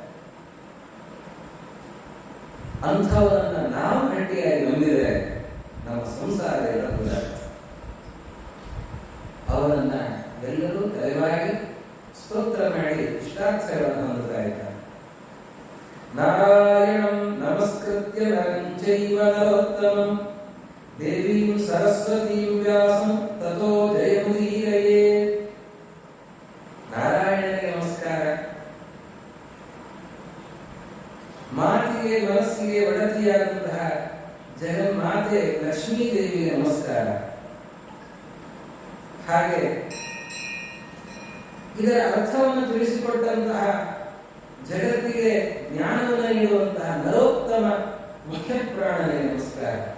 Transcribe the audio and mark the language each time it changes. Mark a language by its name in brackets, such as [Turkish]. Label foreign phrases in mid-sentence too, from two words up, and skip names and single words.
[Kannada] ಅಂಥವನನ್ನ ನಾವು ಗಟ್ಟಿಯಾಗಿ ನಂಬಿದರೆ ನಮ್ಮ ಸಂಸಾರ ಎಲ್ಲ ಬದಲಾಗುತ್ತೆ. ಅವನನ್ನ ಎಲ್ಲರೂ ದಯವಾಗಿ ಸ್ತೋತ್ರ ಮಾಡಿ ಇಷ್ಟಾರ್ಥಗಳನ್ನು ಹೊಂದುತ್ತಾ ಇದ್ದಾರೆ. [Sanskrit] ನಾರಾಯಣಂ ನಮಸ್ಕೃತ್ಯ ನರಂ ಚೈವ ನರೋತ್ತಮಂ ದೇವೀಂ ಸರಸ್ವತೀಂ ವ್ಯಾಸಂ ತತೋ ಜಯಮುದೀರಯೇ. [Kannada] ನಾರಾಯಣನಿಗೆ ನಮಸ್ಕಾರ. ಮಾತಿಗೆ ಮನಸ್ಸಿಗೆ ಒಡತಿಯಾದಂತಹ ಜಗನ್ಮಾತೆ ಲಕ್ಷ್ಮೀ ದೇವಿಗೆ ನಮಸ್ಕಾರ. ಹಾಗೆ ಇದರ ಅರ್ಥವನ್ನು ತಿಳಿಸಿಕೊಟ್ಟಂತಹ ಜಗತ್ತಿಗೆ ಜ್ಞಾನವನ್ನು ನೀಡುವಂತಹ ನರೋತ್ತಮ ಮುಖ್ಯ ಪ್ರಾಣನಿಗೆ ನಮಸ್ಕಾರ.